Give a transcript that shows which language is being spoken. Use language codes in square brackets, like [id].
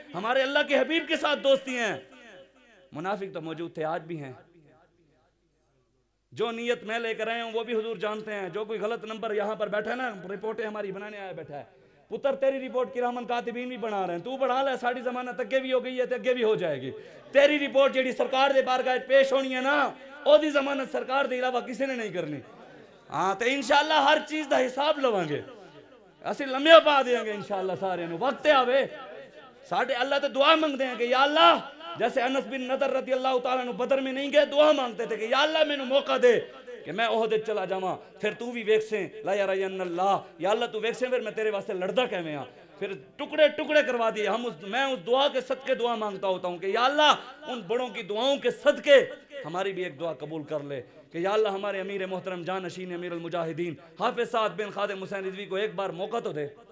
[ur] ہمارے اللہ کے حبیب کے ساتھ دوستی ہیں. منافق تو موجود تھے, آج بھی ہیں. جو نیت میں لے کر آئے ہوں وہ بھی حضور جانتے ہیں. جو کوئی غلط نمبر یہاں پر بیٹھا ہے نا, رپورٹیں ہماری بنانے آیا بیٹھا ہے, پتر تیری رپورٹ کرامن کاتبین بھی بنا رہے ہیں, تو بڑھا لے, [pa] ساڑی ضمانت اگے بھی ہو گئی ہے تے اگے بھی ہو جائے گی. تیری رپورٹ جیڑی سرکار دے بارگاہ پیش ہونی ہے نا, او دی ضمانت سرکار دے علاوہ کسی نے نہیں کرنی. ہاں تے انشاءاللہ ہر چیز دا حساب لوانگے, اسی لمحے پا دیں گے انشاءاللہ سارے نو. وقت آوے ساڑھے اللہ تے دعا مانگ دیں کہ یا اللہ, [ur] جیسے انس بن نضر رضی اللہ تعالیٰ عنہ بدر میں نہیں گئے, دعا مانگتے تھے کہ یا اللہ [pa] میں نو موقع دے کہ میں احد چلا جاواں, پھر تو بھی ویکسیں لا یرین اللہ, یا اللہ تو ویکسیں پھر میں تیرے واسطے لڑدا کیویں ہاں. [ur] پھر ٹکڑے ٹکڑے کروا دیے. میں اس دعا کے صدقے دعا مانگتا ہوتا ہوں کہ یا اللہ ان بڑوں کی دعاؤں کے صدقے ہماری بھی ایک دعا قبول کر لے کہ یا اللہ ہمارے امیر محترم جانشین امیر المجاہدین حافظ سعد بن خادم حسین رضوی کو ایک بار موقع تو دے.